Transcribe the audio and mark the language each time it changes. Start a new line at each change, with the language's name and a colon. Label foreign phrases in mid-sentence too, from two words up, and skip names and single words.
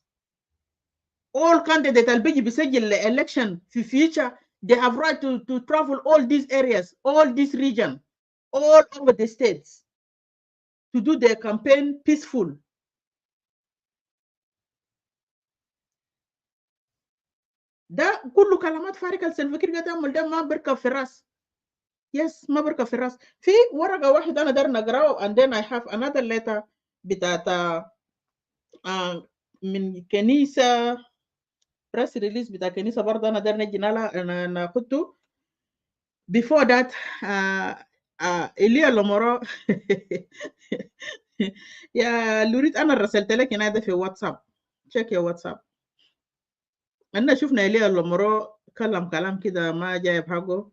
English: All candidates will be بيسجل election في future. They have right to travel all these areas, all this region, all over the states to do their campaign peaceful.
Arabic: ده كله كلامات فارغة السلفكير قاعد يعمل ده ما بركب في الراس. يس ما بركب في الراس. في ورقة واحدة أنا دار نقرأه
English: and then I have another letter
Arabic: بتاعت من كنيسة
English: press release
Arabic: بتاع كنيسة برضه أنا دار نجي أنا كنت
English: before that
Arabic: إيليا لومورو يا لوريت أنا رسلت لك هنا في واتساب
English: check your WhatsApp.
Arabic: أنا شفنا إيليا لومورو كلام كده ما جايب حقه.